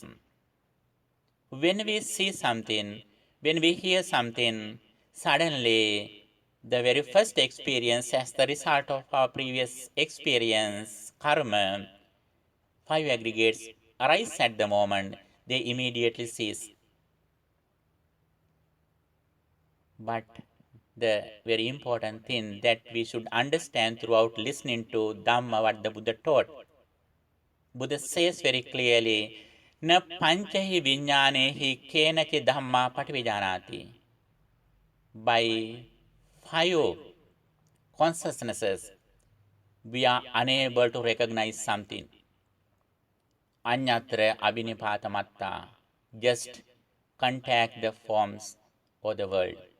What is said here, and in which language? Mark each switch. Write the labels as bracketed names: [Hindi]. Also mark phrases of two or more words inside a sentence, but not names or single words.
[English] When we see something, when we hear something, suddenly the very first experience as the result of our previous experience, karma, five aggregates arise at the moment, they immediately cease. But the very important thing that we should understand throughout listening to Dhamma, what the Buddha taught, Buddha says very clearly, [Pali] na panchahi vinyanehi kenachi dhamma pativijanati. [English] By five consciousnesses, we are unable to recognize something. [Pali] Anyatra abhinipatamatta, [English] just contact the forms of the world.